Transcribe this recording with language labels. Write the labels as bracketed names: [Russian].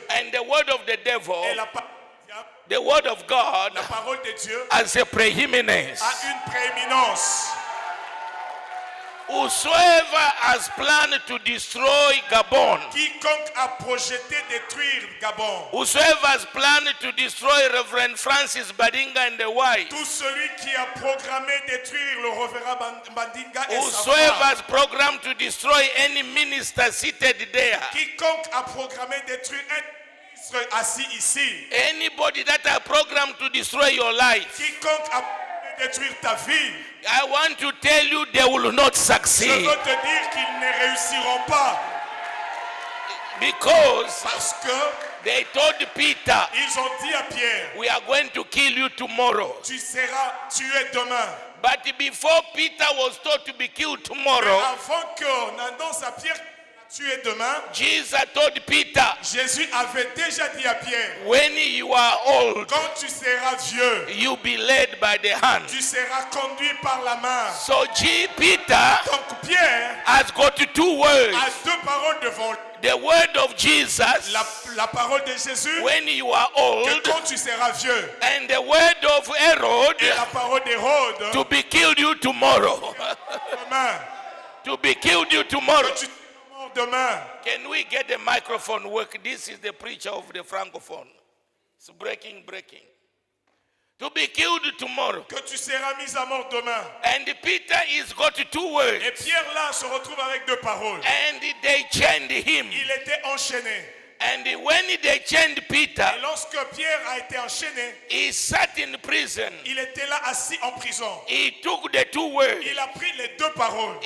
[English] and the word of the devil, [French] et la parole du diable, [English] the word of God [French] la parole de Dieu [English] has a preeminence. [French] a une prééminence. [English] Whosoever has planned to destroy Gabon, [French] Quiconque a projeté détruire Gabon, [English] whosoever has planned to destroy Reverend Francis Badinga and the wife, [French] tout celui qui a programmé détruire le révérend Bandinga et sa [English] whosoever [French] femme, [English] has programmed to destroy any minister seated there, [French] quiconque a programmé détruire un ministre assis ici, [English] anybody that has programmed to destroy your life, [French] quiconque a programmé détruire ta vie, [English] I want to tell you they will not [French] je [English] succeed [French] veux te dire qu'ils ne réussiront pas [English] because [French] parce que [English] they told Peter, [French] ils ont dit à Pierre, [English] we are going to kill you tomorrow. [French] tu seras tué demain. [English] But before Peter was told to be killed [French] Mais [English] tomorrow, [French] avant qu'on annonce à Pierre tué demain, [English] Jesus told Peter, [French] Jésus avait déjà dit à Pierre, [English] when you are old, [French] quand tu seras vieux, [English] you be led by the hand. [French] tu seras conduit par la main. [English] So Peter [French] Donc Pierre [English] has got two words. [French] a deux paroles devant lui. [English] The word of Jesus, [French] La parole de Jésus, [English] when you are [French] que [English] old, [French] quand tu seras vieux, [English] and the word of Herod, [French] et la parole d'Hérode, [English] to be killed you tomorrow. [French] demain, [English] To be killed you tomorrow. [French] que tu seras demain. [English] Can we get the microphone work? This is the preacher of the francophone. It's breaking. To be killed tomorrow. [French] Que tu seras mis à mort demain. [English] And Peter is got two words. [French] Et Pierre là se retrouve avec deux paroles. [English] And they chained him. [French] Il était enchaîné. [English] And when they chained Peter, [French] Et lorsque Pierre a été enchaîné, [English] he sat in prison. [French] il était là assis en prison. [English] He took the two words. [French] Il a pris les deux paroles.